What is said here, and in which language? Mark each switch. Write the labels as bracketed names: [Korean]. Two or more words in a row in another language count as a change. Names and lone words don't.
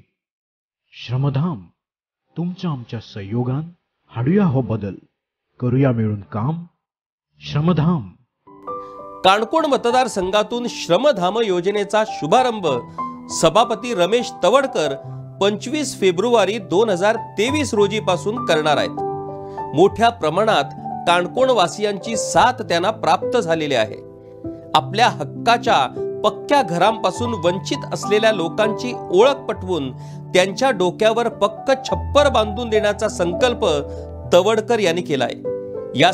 [Marathi] श्रमधाम, तुमच्या आमच्या सहयोगान हाडुया हो बदल, करूया मेळून काम। श्रमधाम। काणकोण मतदारसंघातून श्रमधाम योजनेचा शुभारंभ सभापती रमेश तवडकर 25 फेब्रुवारी 2023 रोजी पासून करणार आहेत। मोठ्या प्रमाणात काणकोण वासियांची साथ त्यांना प्राप्त झालेली आहे। आपल्या हक्काच्या पक्क्या घरांपासून वंचित असलेल्या लोकांची ओळख पटवून त्यांच्या डोक्यावर पक्क छप्पर बांधून देण्याचा संकल्प तवडकर यांनी केलाय।